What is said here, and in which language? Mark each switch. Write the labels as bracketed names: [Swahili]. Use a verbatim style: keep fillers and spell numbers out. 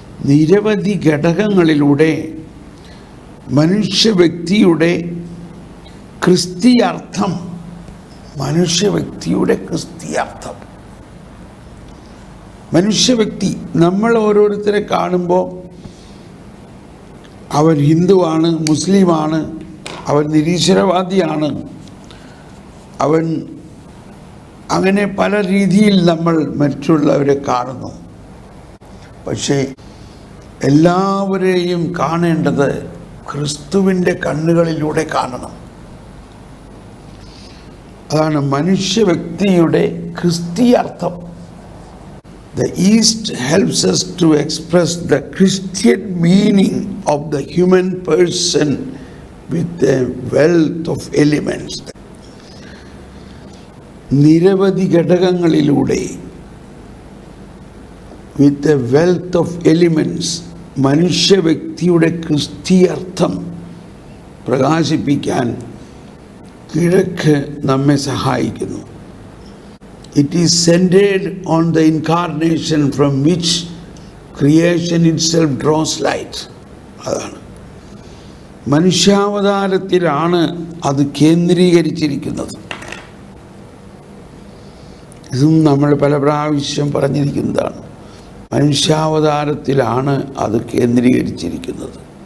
[Malayalam] നിരവധി ഘടകങ്ങളിലൂടെ മനുഷ്യ വ്യക്തിയുടെ ക്രിസ്തീയാർത്ഥം, മനുഷ്യ വ്യക്തിയുടെ ക്രിസ്തീയാർത്ഥം, മനുഷ്യ വ്യക്തി നമ്മൾ ഓരോരുത്തരെ കാണുമ്പോൾ അവൻ ഹിന്ദുവാണ്, മുസ്ലിമാണ്, അവൻ നിരീശ്വരവാദിയാണ്, അവൻ അങ്ങനെ പല രീതിയിൽ നമ്മൾ മറ്റുള്ളവരെ കാണുന്നു. പക്ഷേ എല്ലാവരെയും കാണേണ്ടത് ക്രിസ്തുവിൻ്റെ കണ്ണുകളിലൂടെ കാണണം. അതാണ് മനുഷ്യ വ്യക്തിയുടെ ക്രിസ്തീയാർത്ഥം. [English] The East helps us to express the Christian meaning of the human person with a wealth of elements. [Malayalam] നിരവധി ഘടകങ്ങളിലൂടെ, [English] with a wealth of elements, [Malayalam] മനുഷ്യ വ്യക്തിയുടെ ക്രിസ്തീയാർത്ഥം പ്രകാശിപ്പിക്കാൻ കിഴക്ക് നമ്മെ സഹായിക്കുന്നു. [English] It is centered on the incarnation from which creation itself draws light. [Malayalam] അതാണ് മനുഷ്യാവതാരത്തിലാണ് അത് കേന്ദ്രീകരിച്ചിരിക്കുന്നത്. ഇതും നമ്മൾ പല പ്രാവശ്യം പറഞ്ഞിരിക്കുന്നതാണ്. മനുഷ്യാവതാരത്തിലാണ് അത് കേന്ദ്രീകരിച്ചിരിക്കുന്നത്.